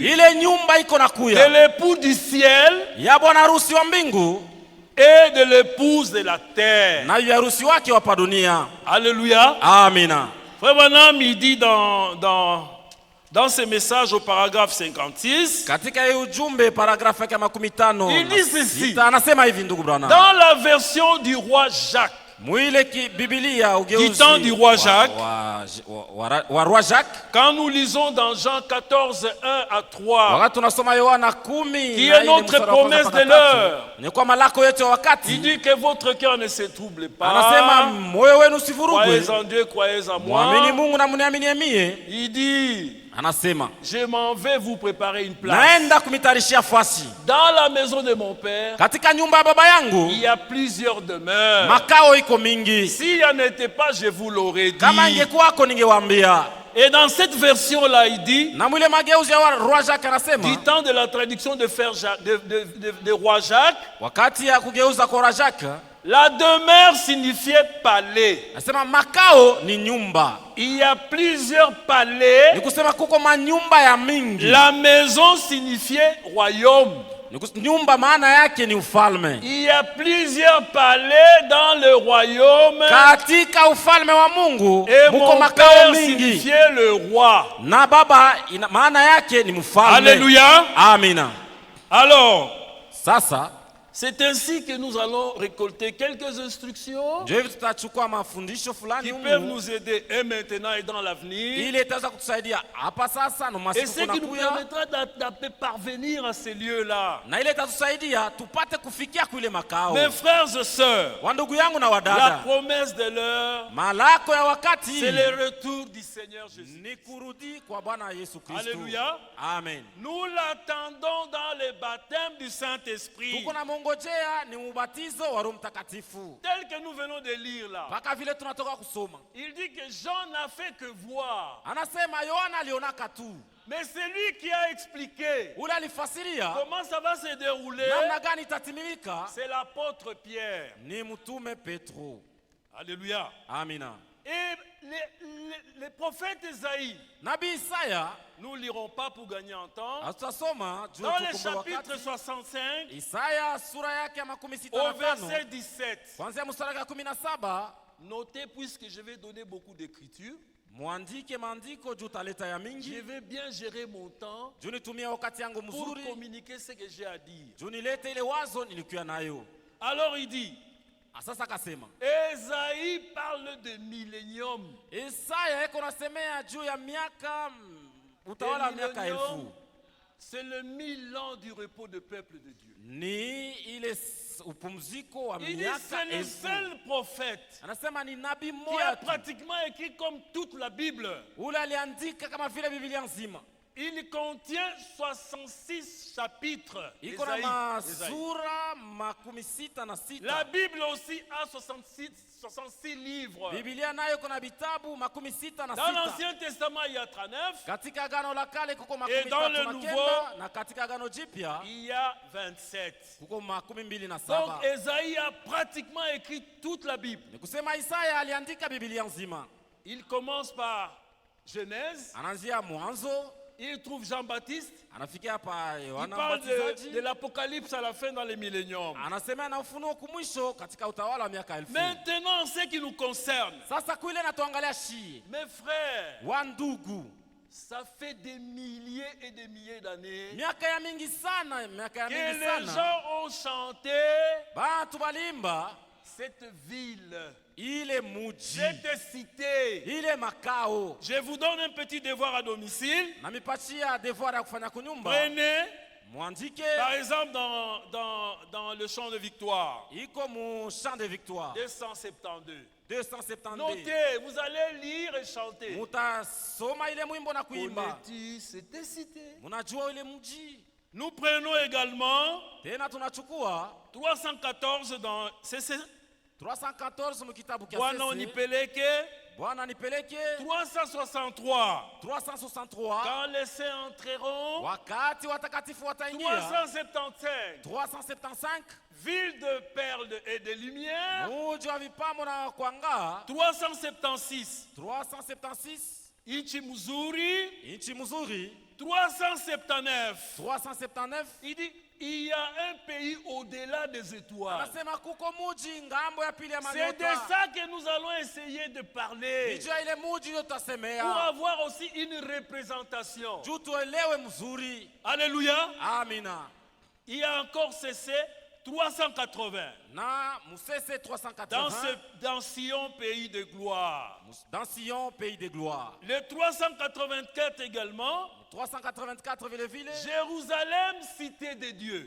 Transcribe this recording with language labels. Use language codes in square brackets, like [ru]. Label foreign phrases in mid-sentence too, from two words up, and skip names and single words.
[sw] ile nyumba iko na [fr] de [sw] kuya [fr] l'époux du ciel [sw] ya bwana harusi wa mbingu [fr] et de l'épouse de la terre. [sw] na bibi harusi wake wa hapa dunia. [fr] Alléluia. [sw] Amina. [fr] Frère Branham, il dit dans ce message au paragraphe 56, [sw] Katika hii ujumbe paragrafu yake ya 15 [fr] Il dit ceci. [sw] anasema hivi, ndugu Branham, [fr] dans la version du roi Jacques, [sw] mwile Biblia ugeuzi [fr] Du temps du roi Jacques. [sw] wa roi Jacques, [fr] quand nous lisons dans Jean 14, 1 à 3, [sw] wakati tunasoma Yohana 10 [fr] qui est notre promesse de l'heure, [sw] ni kwa malako yetu ya [fr] il [sw] wakati, [fr] dit que votre cœur ne se trouble [sw] anasema [fr] pas. [sw] moyo wenu usivurugwe, [fr] Croyez en Dieu, croyez en [sw] muamini [fr] moi. [sw] Mungu na mniamini mie. [fr] Il dit, [sw] Anasema [fr] je m'en vais vous préparer une place. [sw] naenda kumitarishia fasi [fr] Dans la maison de mon père, [sw] katika nyumba ya baba yangu, [fr] il y a plusieurs demeures. [sw] makao iko mingi, [fr] S'il n'y en était pas, je vous l'aurais dit. [sw] kama ingekuwako ningewaambia. [fr] Et dans cette version-là, il dit, [sw] Na mwile mageuzi ya roi Jacques anasema, [fr] du temps de la traduction de, de roi Jacques, [sw] wakati ya kugeuza kwa roi Jacques, [fr] la demeure signifiait palais. [sw] anasema makao ni nyumba, [fr] Il y a plusieurs palais. [sw] ni kusema kuko manyumba ya mingi. [fr] La maison signifiait royaume. [sw] Nyumba maana yake ni ufalme. [fr] Il y a plusieurs palais dans le royaume. [sw] Katika ufalme wa Mungu [fr] Et [sw] muko [fr] mon [sw] makao [fr] père [sw] mingi, [fr] signifiait le roi. [sw] na baba maana yake ni mfalme. [fr] Alléluia. [sw] Amina. [fr] Alors, [sw] Sasa [fr] c'est ainsi que nous allons récolter quelques instructions [sw] ndio hivi tutachukua mafundisho fulani [fr] qui peuvent [sw] humu, [fr] nous aider et maintenant et dans l'avenir. [sw] ili itaweza kutusaidia hapa sasa na [fr] Et [sw] masiku [fr] ce qui nous [sw] kunakuya, [fr] permettra de parvenir à ces lieux-là. [sw] na ile itatusaidia tupate kufikia kule makao. [fr] Mes frères et sœurs, [sw] Wandugu yangu na [fr] la [sw] wadada, [fr] promesse de l'heure, [sw] malako ya wakati [fr] c'est le retour du Seigneur Jésus. [sw] ni kurudi kwa Bwana Yesu Kristo. [fr] Alléluia. [sw] Amen. [fr] Nous l'attendons dans le baptême du Saint-Esprit, [sw] Tuko na mongojea ni ubatizo wa Roho Mtakatifu, [fr] tel que nous venons de lire là. [sw] mpaka vile tunatoka kusoma. [fr] Il dit que Jean n'a fait que voir, [sw] Anasema Yohana alionaka tu, [fr] mais c'est lui qui a expliqué [sw] ule alifasiria [fr] comment ça va se dérouler. [sw] namna gani itatimilika, [fr] C'est l'apôtre Pierre. [sw] ni mtume Petro. [fr] Alléluia. [sw] Amina. [fr] Et les prophètes Isaïe, [sw] Nabii Isaya [fr] nous ne lirons pas pour gagner en temps. [sw] tutasoma juu [fr] Dans le [sw] tukumbuke [fr] chapitre [sw] wakati. 65, Isaya sura yake ya 65 [fr] au verset 17, [sw] kuanzia mstari wa 17, [fr] notez, puisque je vais donner beaucoup d'écriture, [sw] mwandike maandiko juu taleta ya [fr] je [sw] mingi, [fr] vais bien gérer mon temps [sw] juu nitumie wakati yangu [fr] pour [sw] mzuri, [fr] communiquer ce que j'ai à dire. [sw] juu nilete ile wazo nilikuwa nayo. [fr] Alors il dit, [sw] Sasa akasema [fr] Esaïe parle de millénium. [sw] Isaya eko nasemea juu ya miaka utawala wa miaka elfu, [fr] C'est le 1000 ans du repos du peuple de Dieu. [sw] ni ile upumziko wa [fr] Il dit [sw] miaka [fr] c'est le [sw] elfu. [fr] seul prophète [sw] Anasema ni nabii [fr] qui a [sw] mmoja tu [fr] pratiquement écrit comme toute la Bible. [sw] ule aliandika kama vile Biblia nzima. [fr] Il contient 66 chapitres. [sw] iko na masura makumi sita na [fr] La [sw] sita. [fr] Bible aussi a 66 livres. [sw] Biblia nayo iko na vitabu makumi sita na [fr] Dans [sw] sita. [fr] l'Ancien Testament, il y a 39. [sw] Katika Agano la Kale kuko [fr] Et [sw] makumi [fr] dans [sw] tatu [fr] le [sw] na [fr] Nouveau, [sw] kenda, na katika Agano Jipya [fr] Il y a 27. [sw] kuko makumi mbili na [fr] Donc, [sw] saba. [fr] Ésaïe a pratiquement écrit toute la Bible. [sw] Ni kusema Isaya aliandika Biblia nzima. [fr] Il commence par Genèse. [sw] Anaanzia Mwanzo, [fr] Il trouve Jean-Baptiste. [sw] anafikia hapa [fr] Il [sw] Yohana [fr] parle [sw] Mbatizaji. [fr] de l'Apocalypse à la fin dans les milléniums. [sw] Anasema na ufunuo kumwisho katika utawala wa miaka 1000. [fr] Maintenant, en ce qui nous concerne, [sw] Sasa kuile natuangalia shii [fr] mes frères, [sw] wa ndugu, [fr] ça fait des milliers et des milliers d'années [sw] miaka ya mingi sana, miaka ya [fr] que [sw] mingi [fr] les [sw] sana [fr] gens ont chanté [sw] bantu balimba [fr] cette ville, [sw] ile muji, [fr] cette cité. [sw] ile makao. [fr] Je vous donne un petit devoir à domicile. [sw] Na mipatia devoir ya kufanya kunyumba. [fr] Prenez, [sw] Mwandike [fr] par exemple, dans le chant de victoire, [sw] iko mu [fr] champ de victoire [sw] 272. 272. [fr] Notez, vous allez lire et chanter. [sw] Mutasoma ile mwimbo na kuimba. [fr] Connais-tu cette cité? [sw] Munajua ile mji. [fr] Nous prenons également [sw] Tena tunachukua [fr] 314 dans [sw] 314 mu kitabu kia Bwana Sese. unipeleke. Bwana nipeleke 363 363. [fr] quand les saints entreront. [sw] Wakati watakatifu wataingia 375 375. [fr] ville de perles et de lumière. [sw] Muji wa vipamo na kwanga 376 376. nchi mzuri. Inchi mzuri 379 379. [fr] il dit il y a un pays au-delà des étoiles. [sw] Anasema kuko muji ngambo ya pili ya [fr] C'est de [sw] manyota. [fr] ça que nous allons essayer de parler [sw] Nijua ile muji yo [fr] pour [sw] tutasemea. [fr] avoir aussi une représentation. [sw] Juu tuelewe mzuri. [fr] Alléluia. [sw] Amina. [fr] Il y a encore cessé 380 [sw] Na Musese [fr] dans 380. dans Sion, pays de gloire. Dans Sion, pays de gloire. Le 384 également, [sw] 384 vile. [fr] Jérusalem, cité de Dieu.